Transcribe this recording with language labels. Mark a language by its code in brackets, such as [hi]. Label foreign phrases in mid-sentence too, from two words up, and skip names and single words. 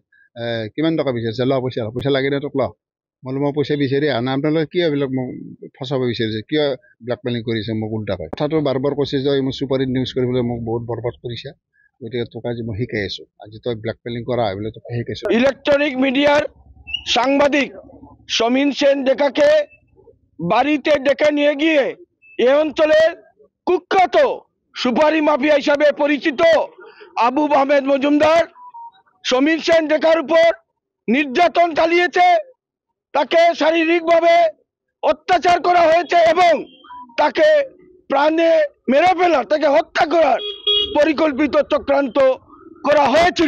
[as] কিমান টকা বিচাৰিছে? ল পইচা লাগে নে তোক? ল। মই পইচা বিচাৰি আহা নাই, আপোনালোকে কিয় এইবিলাক মোক ফচাব বিচাৰিছে, কিয় ব্লেকমেইলিং কৰিছে মোক উল্টাকৈ? কথাটো বাৰ বাৰ কৈছে যে মই চুপাৰীত নিউজ কৰিবলৈ মোক বহুত বৰবাদ কৰিছে, গতিকে তোক আজি মই শিকাই আছোঁ, আজি তই ব্লেকমেইলিং কৰা বলে তোক শিকাইছোঁ। [bn] ইলেকট্রনিক মিডিয়ার সাংবাদিক সমীন সেন ডেকাকে বাড়িতে ডেকে নিয়ে গিয়ে এ অঞ্চলের কুখ্যাত সুপারি মাফিয়া হিসাবে পরিচিত আবু আহমেদ মজুমদার সমীন সেন ডেকার উপর নির্যাতন চালিয়েছে, তাকে শারীরিকভাবে অত্যাচার করা হয়েছে এবং তাকে প্রাণে মেরে ফেলার, তাকে হত্যা করার পরিকল্পিত চক্রান্ত করা হয়েছিল।